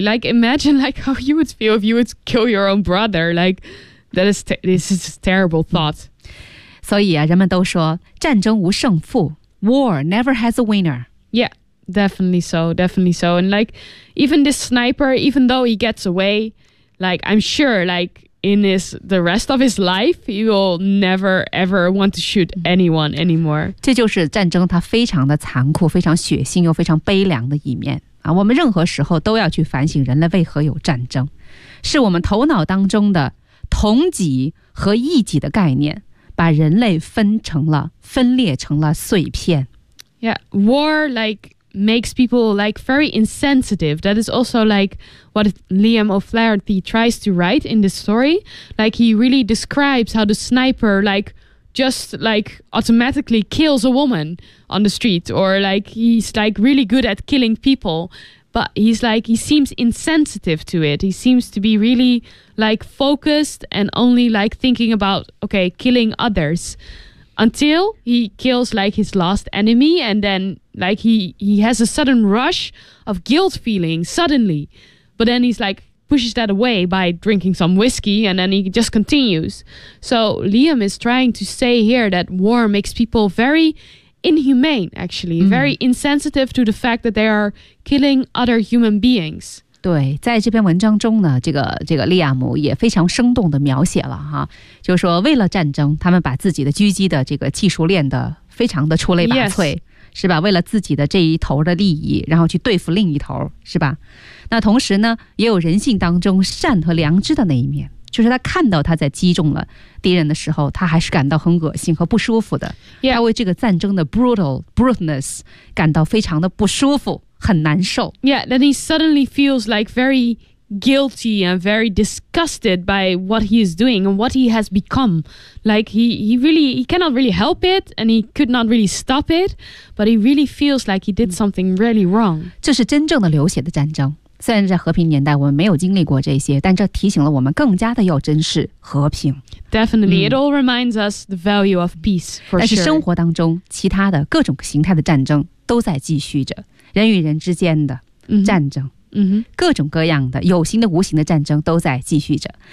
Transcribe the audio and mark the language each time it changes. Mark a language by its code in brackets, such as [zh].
[en] Like imagine like how you would feel if you would kill your own brother. Like this is a terrible thought. [zh] 所以啊，人们都说战争无胜负。 [en] War never has a winner. Yeah, definitely so, definitely so. And like, even this sniper, even though he gets away, like, I'm sure, like, in the rest of his life, he will never, ever want to shoot anyone anymore. [zh] 这就是战争它非常的残酷，非常血腥又非常悲凉的一面。啊，我们任何时候都要去反省人类为何有战争，是我们头脑当中的同己和异己的概念。把人类分裂成了碎片。 [en] Yeah, war like makes people like very insensitive. That is also like what Liam O'Flaherty tries to write in this story. Like he really describes how the sniper like just like automatically kills a woman on the street, or like he's like really good at killing people, but he's like he seems insensitive to it. He seems to be really. Like focused and only like thinking about okay killing others, until he kills like his last enemy, and then like he has a sudden rush of guilt feeling suddenly, but then he's like pushes that away by drinking some whiskey, and then he just continues. So Liam is trying to say here that war makes people very inhumane, actually、mm-hmm. very insensitive to the fact that they are killing other human beings. [zh] 对，在这篇文章中呢，这个利亚姆也非常生动地描写了哈，就是说为了战争，他们把自己的狙击的这个技术练得非常的出类拔萃、 [en] yes. [zh] 是吧，为了自己的这一头的利益，然后去对付另一头，是吧。那同时呢，也有人性当中善和良知的那一面，就是他看到他在击中了敌人的时候，他还是感到很恶心和不舒服的、 [en] yeah. [zh] 他为这个战争的 brutalness 感到非常的不舒服。很难受。 [en] Yeah, then he suddenly feels like very guilty and very disgusted by what he is doing and what he has become. Like he cannot really help it and he could not really stop it, but he really feels like he did something really wrong. [zh] 这是真正的流血的战争。虽然在和平年代我们没有经历过这些，但这提醒了我们更加的要珍视和平。 [en] Definitely, it all reminds us the value of peace, for sure. [zh] 但是生活当中其他的各种形态的战争都在继续着，人与人之间的战争，各种各样的有形的无形的战争都在继续着。